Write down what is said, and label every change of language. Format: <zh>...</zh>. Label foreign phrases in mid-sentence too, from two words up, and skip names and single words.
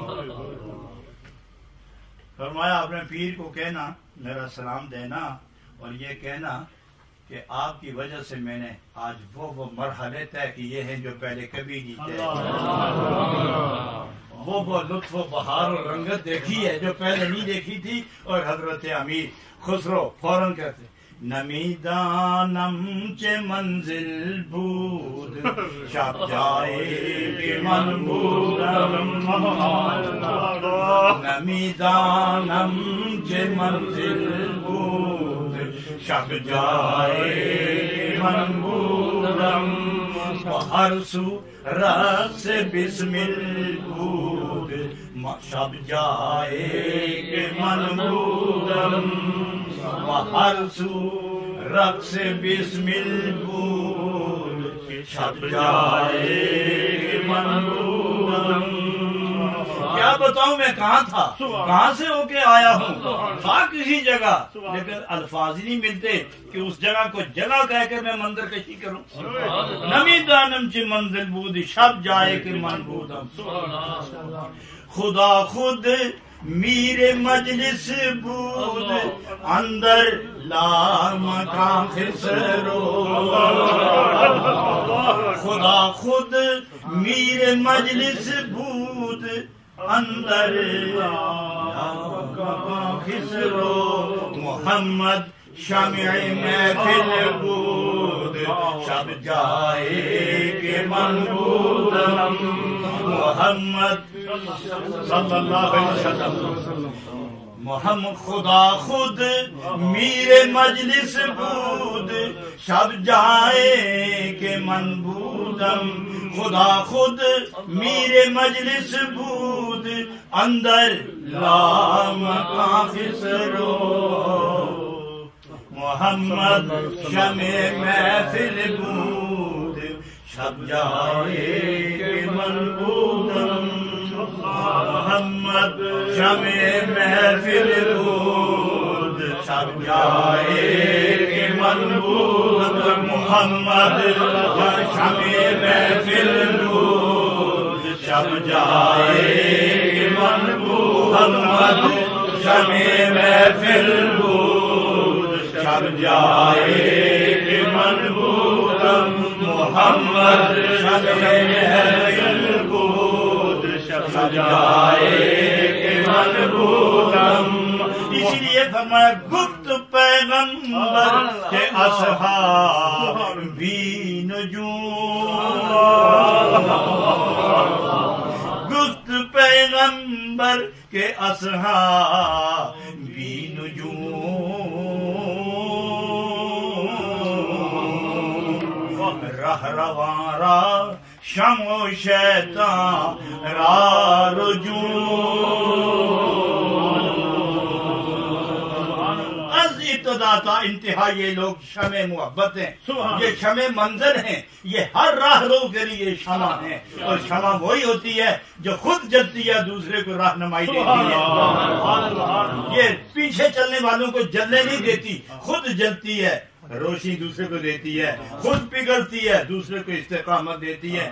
<ur>فرمایا اپنے پیر کو کہنا میرا سلام دینا اور یہ کہنا کہ آپ کی وجہ سے میں نے آج وہ مرحلے طے کیے ہیں جو پہلے کبھی نہیں طے کیے, وہ لطف و بہار اور رنگت دیکھی ہے جو پہلے نہیں دیکھی تھی. اور حضرت امیر خسرو فوراً کہتے</ur> <fa>نمیدانم چه منزل بود شب جای که من بودم, نمیدانم چه منزل بود شب جای که من بودم, و هر سو رقص بسمل بود شب جای که من بودم, و هر سو رقص بسمل بود شب جائے من بودم.</fa> <ur>کیا بتاؤں میں کہاں تھا, کہاں سے ہو کے آیا ہوں, تھا کسی جگہ, لیکن الفاظ نہیں ملتے کہ اس جگہ کو جگہ کہہ کر میں منظر کشی کروں.</ur> <fa>نمی دانم چی منزل بود شب جائے کہ من بودم. خدا خود میر مجلس بود اندر لامکان خسرو, خدا خود میر مجلس بود اندر لامکان خسرو, محمد شمع محفل بود شب جائے کہ من بودم,</fa> <ar>محمد صلی اللہ علیہ وسلم.</ar> <fa>محمد خدا خود میر مجلس بود شب جائے کہ من بودم, خدا خود میر مجلس بود اندر لامکان خسرو, محمد شمع محفل بود شب جائے کہ من بودم, محمد شمع محفل بود شب جائے کہ من بودم, محمد شمع محفل بود شب جائے کہ من بودم, محمد شمع محفل بود شب جائے کہ من بودم, محمد شمع محفل بود شب جائے کہ من بودم.</fa> <ur>اسی لیے فرمایا</ur> <fa>گفت پیغمبر کے اصحاب بھی نجوم, گفت پیغمبر کے اصحاب بھی نجوم, رہ رواں را شمع و شیطان را رجوع. از ابتدا تا انتہا</fa> <ur>یہ لوگ شمع محبت ہیں, یہ شمع منظر ہیں, یہ ہر راہ رو کے لیے شمع ہیں, اور شمع وہی ہوتی ہے جو خود جلتی ہے دوسرے کو رہنمائی دیتی ہے. یہ پیچھے چلنے والوں کو جلنے نہیں دیتی, خود جلتی ہے, روشنی دوسرے کو دیتی ہے, خود پگھلتی ہے, دوسرے کو استقامت دیتی ہے.</ur>